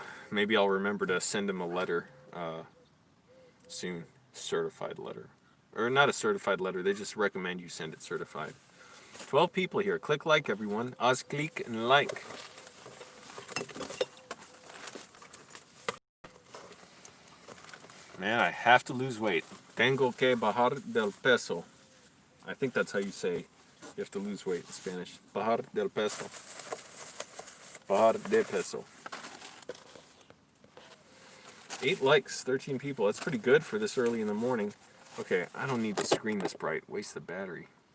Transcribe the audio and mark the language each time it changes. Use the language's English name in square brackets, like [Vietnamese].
[English] Maybe I'll remember to send him a letter soon, certified letter. Or not a certified letter, they just recommend you send it certified. 12 people here. Click like, everyone. [Spanish] Haz click [English] and like. Man, I have to lose weight. [Spanish] Tengo que bajar del peso. [English] I think that's how you say you have to lose weight in Spanish. [Spanish] Bajar del peso. Bajar de peso. [English] 8 likes, 13 people. That's pretty good for this early in the morning. Okay, I don't need the screen this bright. Waste the battery.